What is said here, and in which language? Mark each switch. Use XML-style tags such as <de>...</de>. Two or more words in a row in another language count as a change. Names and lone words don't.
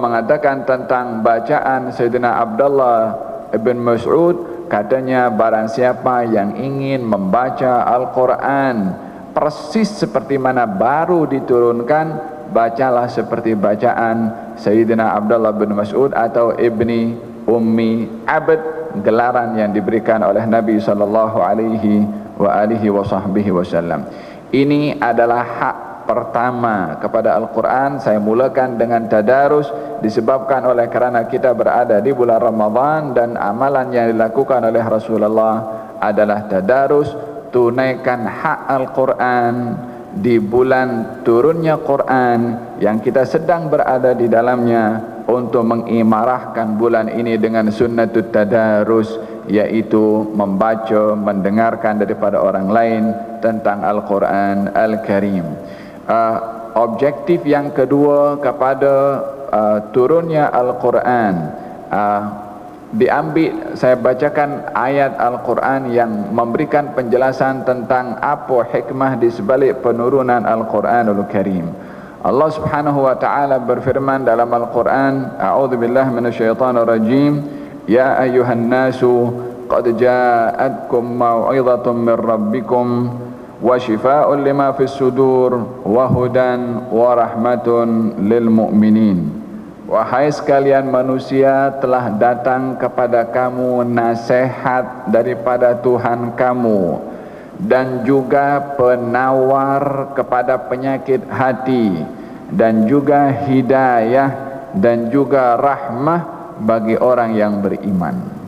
<ms>mengatakan tentang bacaan Sayyidina Abdullah ibn Mas'ud, katanya barang siapa yang ingin membaca Al-Quran persis seperti mana baru diturunkan, bacalah seperti bacaan Sayyidina Abdullah bin Mas'ud atau Ibni Ummi Abd, gelaran yang diberikan oleh Nabi</ms> <ar>صلى الله عليه وسلم.</ar> <ms>Ini adalah hak pertama kepada Al-Quran. Saya mulakan dengan tadarus disebabkan oleh kerana kita berada di bulan Ramadan, dan amalan yang dilakukan oleh Rasulullah adalah tadarus. Tunaikan hak Al-Quran di bulan turunnya Quran yang kita sedang berada di dalamnya, untuk mengimarahkan bulan ini dengan</ms> <ar>سنة التدارس,</ar> <ms>yaitu membaca, mendengarkan daripada orang lain tentang Al-Quran Al-Karim. Objektif yang kedua kepada turunnya Al-Quran, diambil, saya bacakan ayat Al-Quran yang memberikan penjelasan tentang apa hikmah di sebalik penurunan Al-Quranul Karim. Allah Subhanahu wa taala berfirman dalam Al-Quran,</ms> <ar>أعوذ بالله من الشيطان الرجيم يا أيها الناس قد جاءتكم موعظة من ربكم وشفاء لما في الصدور وهدى ورحمة للمؤمنين.</ar> <ms>Wahai sekalian manusia, telah datang kepada kamu nasihat daripada Tuhan kamu, dan juga penawar kepada penyakit hati, dan juga hidayah, dan juga rahmah bagi orang yang beriman.</ms>